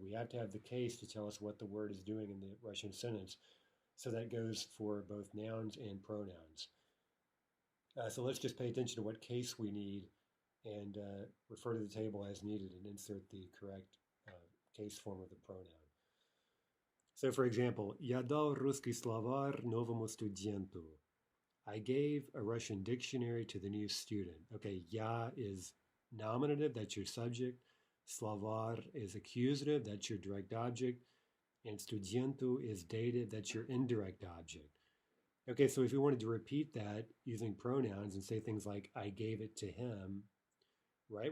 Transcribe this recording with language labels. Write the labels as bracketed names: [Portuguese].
[English] We have to have the case to tell us what the word is doing in the Russian sentence. So that goes for both nouns and pronouns. So let's just pay attention to what case we need and refer to the table as needed and insert the correct case form of the pronoun. So for example, [Russian] я дал русский словарь новому студенту. [English] I gave a Russian dictionary to the new student. Okay, я is nominative, that's your subject. Словарь is accusative, that's your direct object. And studentu is dative, that's your indirect object. Okay, so if we wanted to repeat that using pronouns and say things like, I gave it to him, right?